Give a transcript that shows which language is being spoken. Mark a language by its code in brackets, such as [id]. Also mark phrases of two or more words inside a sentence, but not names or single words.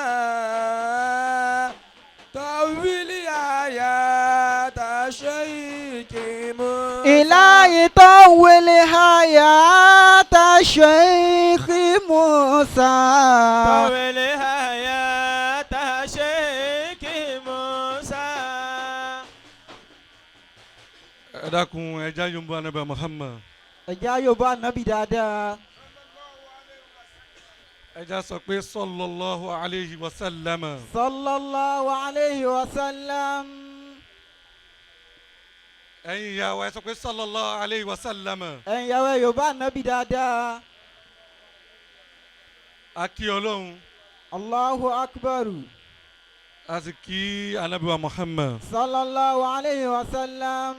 [ar] طول حياة الشيخ موسى إلهي طول حياة الشيخ موسى طول حياة الشيخ موسى. [yo] Ẹ dákun ẹja yorùbá Ànábì Muhammad. ẹja yorùbá nàbì dáadáa. Ẹja sọ pé [ar] صلى الله عليه وسلم. صلى الله عليه وسلم. [yo] Ẹ̀yin ìyá wa ẹ sọ pé [ar] صلى الله عليه وسلم. [yo] ẹ̀yin ìyá wa yorùbá nàbì dáadáa. A kí Ọlọ́run. [ar] الله أكبر. [yo] A sì kí Ànábì wa Muhammad. [ar] صلى الله عليه وسلم.